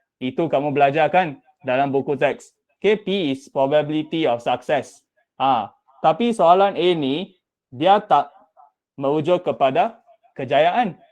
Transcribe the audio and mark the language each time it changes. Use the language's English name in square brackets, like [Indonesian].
[Malay] Itu kamu belajar kan dalam buku teks. [English] Okay, P is probability of success. [Malay] Tapi soalan A ni, dia tak merujuk kepada kejayaan.